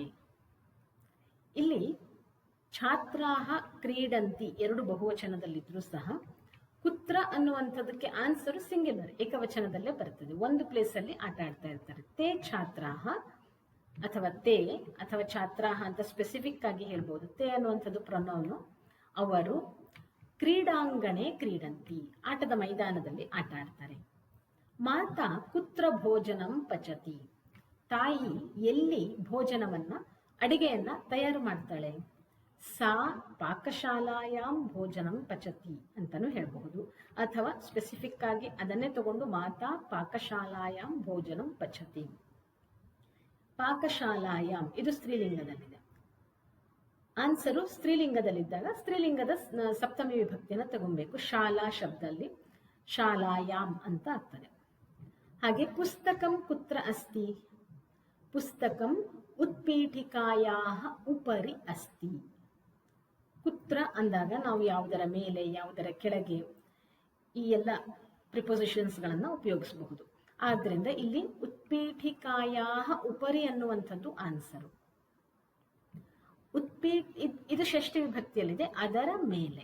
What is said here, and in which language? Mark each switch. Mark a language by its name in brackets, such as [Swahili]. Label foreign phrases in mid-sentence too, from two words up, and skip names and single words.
[Kannada] ಇಲ್ಲಿ [Sanskrit] ಛಾತ್ರಾಹ ಕ್ರೀಡಂತಿ [Kannada] 2 ಬಹುವಚನದಲ್ಲಿದ್ರೂ ಸಹ ಕುತ್ರ ಅನ್ನುವಂಥದ್ದಕ್ಕೆ [English] answer singular, [Kannada] ಏಕವಚನದಲ್ಲೇ ಬರ್ತದೆ. ಒಂದು ಪ್ಲೇಸ್ ಅಲ್ಲಿ ಆಟ ಆಡ್ತಾ ಇರ್ತಾರೆ. [Sanskrit] ತೇ ಛಾತ್ರಾಹ [Kannada] ಅಥವಾ ತೇ ಅಥವಾ ಛಾತ್ರಾಹ ಅಂತ ಸ್ಪೆಸಿಫಿಕ್ ಆಗಿ ಹೇಳ್ಬೋದು. ತೇ ಅನ್ನುವಂಥದ್ದು ಪ್ರೊನೌನು. ಅವರು [Sanskrit] ಕ್ರೀಡಾಂಗಣೆ ಕ್ರೀಡಂತಿ, [Kannada] ಆಟದ ಮೈದಾನದಲ್ಲಿ ಆಟ ಆಡ್ತಾರೆ. [Sanskrit] ಮಾತಾ ಕುತ್ರ ಭೋಜನಂ ಪಚತಿ, [Kannada] ತಾಯಿ ಎಲ್ಲಿ ಭೋಜನವನ್ನ, ಅಡಿಗೆಯನ್ನ ತಯಾರು ಮಾಡ್ತಾಳೆ. [Sanskrit] ಸಾ ಪಾಕಶಾಲಾಯಾಂ ಭೋಜನಂ ಪಚತಿ [Kannada] ಅಂತಾನು ಹೇಳಬಹುದು. ಅಥವಾ ಸ್ಪೆಸಿಫಿಕ್ ಆಗಿ ಅದನ್ನೇ ತಗೊಂಡು [Sanskrit] ಮಾತಾ ಪಾಕಶಾಲಾಯಾಂ ಭೋಜನಂ ಪಚತಿ. [Kannada] ಪಾಕಶಾಲಾಯಾಂ ಇದು ಸ್ತ್ರೀಲಿಂಗದಲ್ಲಿದೆ. ಆನ್ಸರು ಸ್ತ್ರೀಲಿಂಗದಲ್ಲಿದ್ದಾಗ ಸ್ತ್ರೀಲಿಂಗದ ಸಪ್ತಮಿ ವಿಭಕ್ತಿಯನ್ನು ತಗೊಬೇಕು. ಶಾಲಾ ಶಬ್ದಲ್ಲಿ ಶಾಲಾಯಾಮ್ ಅಂತ ಆಗ್ತದೆ. [Sanskrit] ಹಾಗೆ ಪುಸ್ತಕಂ ಕುತ್ರ ಅಸ್ತಿ, ಪುಸ್ತಕಂ ಉತ್ಪೀಠಿಕಾಯಾಹ ಉಪರಿ ಅಸ್ತಿ. [Kannada] ಕುತ್ರ ಅಂದಾಗ ನಾವು ಯಾವುದರ ಮೇಲೆ, ಯಾವುದರ ಕೆಳಗೆ, ಈ ಎಲ್ಲ ಪ್ರಿಪೊಸಿಷನ್ಸ್ ಗಳನ್ನ ಉಪಯೋಗಿಸಬಹುದು. ಆದ್ರಿಂದ ಇಲ್ಲಿ [Sanskrit] ಉತ್ಪೀಠಿಕಾಯಾಹ ಉಪರಿ [Kannada] ಅನ್ನುವಂಥದ್ದು ಆನ್ಸರು. ಇದು ಷಷ್ಠಿ ವಿಭಕ್ತಿಯಲ್ಲಿದೆ, ಅದರ ಮೇಲೆ.